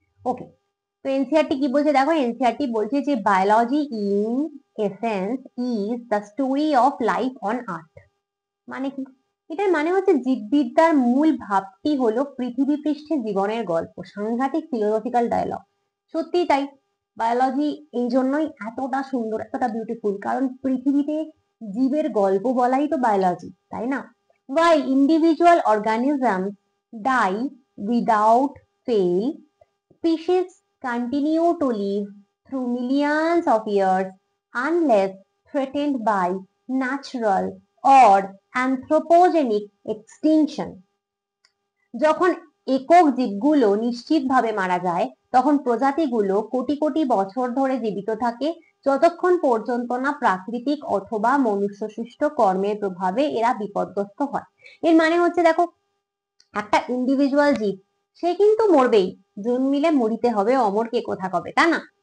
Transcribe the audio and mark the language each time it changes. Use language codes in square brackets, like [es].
[bn] ওকে, তো এনসিইআরটি কি বলছে দেখো, এনসিইআরটি বলছে যে [en] Biology in essence is the story of life on earth. [bn] মানে কি? এটার মানে হচ্ছে জীববিদ্যার মূল ভাবটি হলো পৃথিবী পৃষ্ঠে জীবনের গল্প। সাংঘাতিক ফিলোসফিক্যাল ডায়লগ, সত্যি তাই। বায়োলজি এই জন্যই এতটা সুন্দর, এতটা বিউটিফুল, কারণ পৃথিবীতে জীবের গল্প বলাই তো বায়োলজি, তাই না? [en] While individual organisms die without fail, species continue to live through millions of years unless threatened by natural or anthropogenic extinction. [bn] যখন একক জীবগুলো নিশ্চিতভাবে মারা যায়, তখন প্রজাতিগুলো কোটি কোটি বছর ধরে জীবিত থাকে, যতক্ষণ পর্যন্ত না প্রাকৃতিক অথবা মনুষ্যসৃষ্ট কর্মের প্রভাবে এরা বিপদগ্রস্ত হয়। এর মানে হচ্ছে দেখো, একটা ইন্ডিভিজুয়াল জীব সে কিন্তু মরবেই, জন্মিলে মরিতে হবে, অমর কে কথা কবে, তা না?